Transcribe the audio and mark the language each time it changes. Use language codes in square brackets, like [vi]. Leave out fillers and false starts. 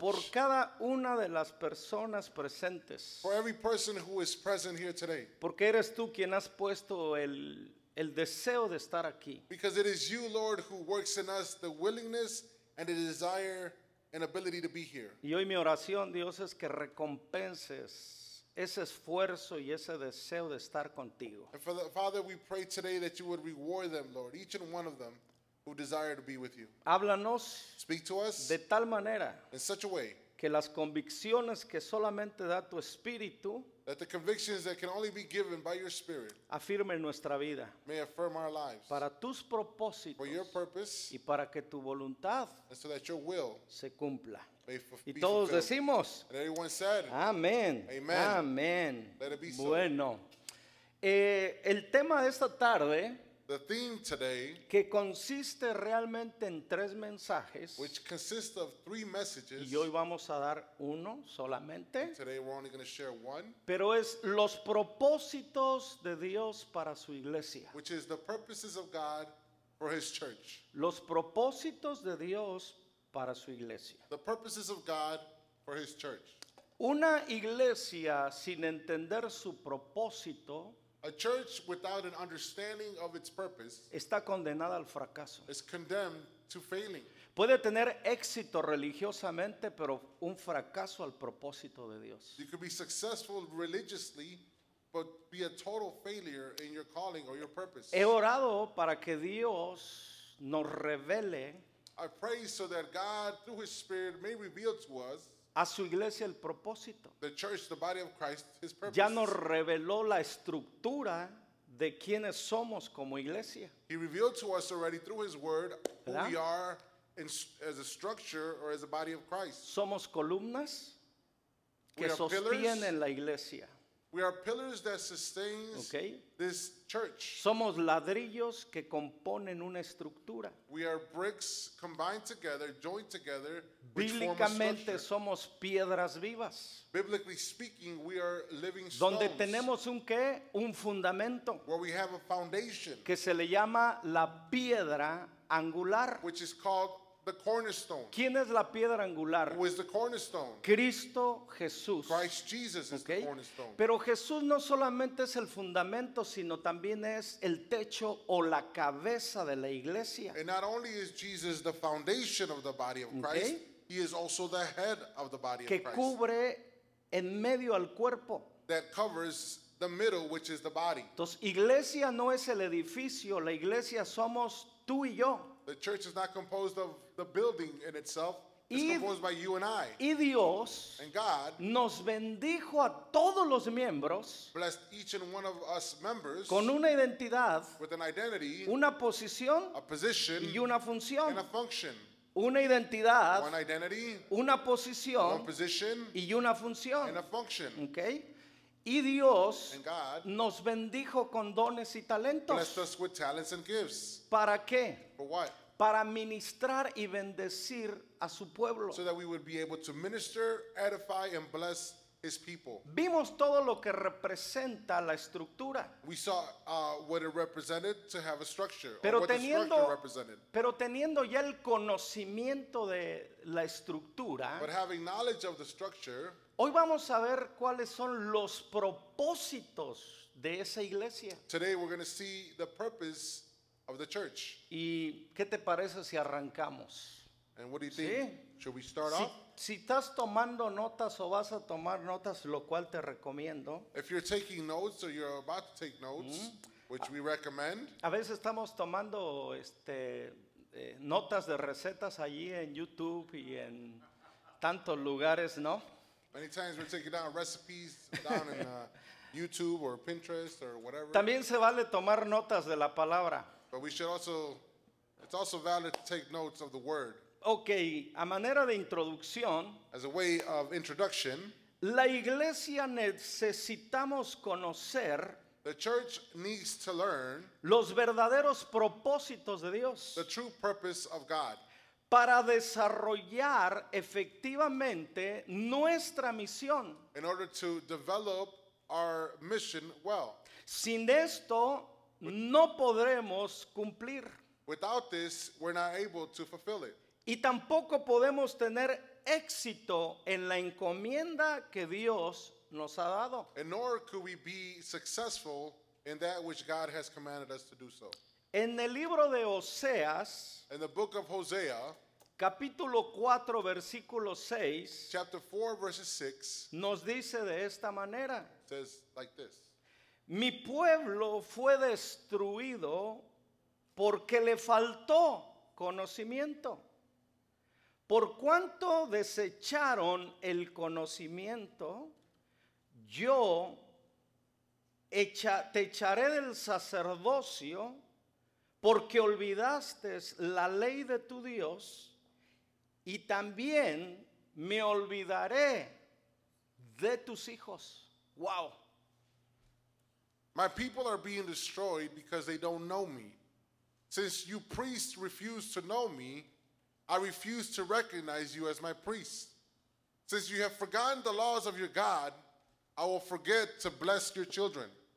[es] por cada una de las personas presentes, [en] for every person who is present here today, [es] porque eres tú quien has puesto el deseo de estar aquí. [en] because it is you, Lord, who works in us the willingness and the desire and ability to be here. [es] Y hoy mi oración, Dios, es que recompenses ese esfuerzo y ese deseo de estar contigo. [en] And Father, we pray today that you would reward them, Lord, each and one of them who desire to be with you. [es] Háblanos [en] Speak to us [es] de tal manera [en] in such a way [es] que las convicciones que solamente da tu Espíritu [en] that the convictions that can only be given by your Spirit [es] afirmen nuestra vida [en] may affirm our lives [es] para tus propósitos [en] for your purpose [es] y para que tu voluntad [en] and so that your will [es] se cumpla. [en] may [es] Y [en] be [es] todos [en] fulfilled. [es] decimos, [en] And everyone said, [es] amén, [en] Amen. [es] amén. [en] Let it be so. [es] Bueno, el tema de esta tarde, [en] the theme today, [es] que consiste realmente en 3 mensajes, [en] which consists of 3 messages, [es] y hoy vamos a dar uno solamente, [en] today we're only going to share one, [es] pero es los propósitos de Dios para su iglesia. [en] which is the purposes of God for His church. [es] Los propósitos de Dios para su iglesia. [en] The purposes of God for His church. [es] Una iglesia sin entender su propósito [en] A church without an understanding of its purpose [es] está condenada al fracaso. [en] is condemned to failing. [es] Puede tener éxito religiosamente, pero un fracaso al propósito de Dios. [en] You could be successful religiously, but be a total failure in your calling or your purpose. [es] He orado para que Dios nos revele [en] I pray so that God, through His Spirit, may reveal to us, [es] a su iglesia el propósito. [en] the church, the body of Christ, His purpose. [es] Ya nos reveló la estructura de quienes somos como iglesia. [en] He revealed to us already through His Word who [es] ¿Verdad? [en] we are as a structure or as a body of Christ. [es] Somos columnas que [en] We are pillars. [es] sostienen la iglesia. [en] We are pillars that sustains [es] ¿Ok? [en] this church. [es] Somos ladrillos que componen una estructura. [en] We are bricks combined together, joined together, which form a [es] Bíblicamente [en] structure. [es] somos piedras vivas, [en] Biblically speaking, we are living stones [es] donde tenemos un qué, un fundamento [en] where we have a foundation, [es] que se le llama la piedra angular. [en] which is called the cornerstone. [es] ¿Quién es la piedra angular? [en] Who is the cornerstone? [es] Cristo Jesús. [en] Christ Jesus is [es] ¿Ok? [en] the cornerstone. [es] Pero Jesús no solamente es el fundamento, sino también es el techo o la cabeza de la iglesia. [en] And not only is Jesus the foundation of the body of Christ, Okay. He is also the head of the body [es] Que [en] of Christ. [es] cubre en medio al cuerpo. [en] That covers the middle, which is the body. [es] Entonces, iglesia no es el edificio, la iglesia somos tú y yo. [en] The church is not composed of the building in itself. It's [es] Y- [en] composed by you and I. [es] Y Dios [en] And God [es] nos bendijo a todos los miembros [en] blessed each and one of us members [es] con una identidad, [en] with an identity, [es] una posición [en] a position, [es] y una función. [en] and a function. [es] Una identidad, [en] One identity, [es] una [en] one [es] posición [en] position, [es] y una función. [en] and a function. [es] ¿Ok? Y Dios [en] And God [es] nos bendijo con dones y [en] blessed [es] talentos. [en] us with talents and gifts. [es] ¿Para qué? [en] For what? [es] Para ministrar y bendecir a su pueblo. [en] So that we would be able to minister, edify, and bless His people. [es] Vimos todo lo que representa la estructura, [en] We saw what it represented to have a structure, or [es] pero [en] what the structure [es] teniendo, [en] represented. [es] pero teniendo ya el conocimiento de la estructura, [en] But having knowledge of the structure, [es] hoy vamos a ver cuáles son los propósitos de esa iglesia. [en] today we're going to see the purpose of the church. [es] ¿Y qué te parece si arrancamos? [en] And what do you [es] Sí. [en] think? Should we start [es] Si, [en] off? [es] si estás tomando notas o vas a tomar notas, lo cual te recomiendo. [en] If you're taking notes or you're about to take notes, which we recommend, [es] A veces estamos tomando notas de recetas allí en YouTube y en tantos lugares, ¿no? [en] many times we're taking down recipes down in YouTube or Pinterest or whatever. [es] También se vale tomar notas de la palabra. [en] But we should also, it's also valid to take notes of the word. [es] Ok, a manera de introducción, [en] As a way of introduction, [es] la iglesia necesitamos conocer [en] the church needs to learn [es] los verdaderos propósitos de Dios [en] the true purpose of God [es] para desarrollar efectivamente nuestra misión. [en] in order to develop our mission well. [es] Sin esto no podremos cumplir [en] Without this, we're not able to fulfill it. [es] y tampoco podemos tener éxito en la encomienda que Dios nos ha dado. [en] And nor could we be successful in that which God has commanded us to do so. [es] En el libro de Oseas, [en] In the book of Hosea, [es] capítulo 4, versículo 6, [en] chapter 4, verses 6, [es] nos dice de esta manera: [en] says like this. [es] mi pueblo fue destruido porque le faltó conocimiento. Por cuanto desecharon el conocimiento, yo te echaré del sacerdocio, porque olvidaste la ley de tu Dios, y también me olvidaré de tus hijos. [en] Wow. My people are being destroyed because they don't know me. Since you priests refuse to know me, I refuse to recognize you as my priest. Since you have forgotten the laws of your God, I will forget to bless your children.